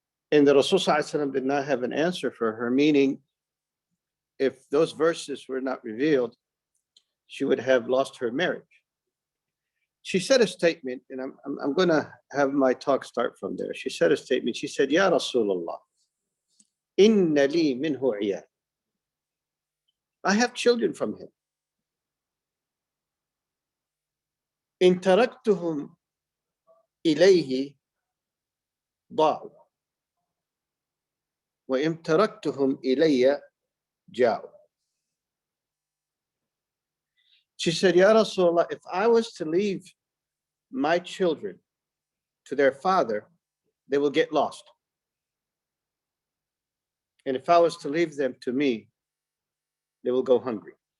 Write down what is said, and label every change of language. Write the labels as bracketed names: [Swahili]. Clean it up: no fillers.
[English] And the Rasul Sallallahu Alaihi Wasallam did not have an answer for her, meaning if those verses were not revealed, she would have lost her marriage. She said a statement, and I'm going to have my talk start from there. She said a statement. She said, [Arabic] "Ya Rasulullah, inna li minhu iyal." [English] I have children from him. [Arabic] In taraktuhum ilayhi ضاعوا وإن تركتهم إلي جاءوا. [English] She said, "Ya Rasulullah, if I was to leave my children to their father, they will get lost. And if I was to leave them to me, they will go hungry."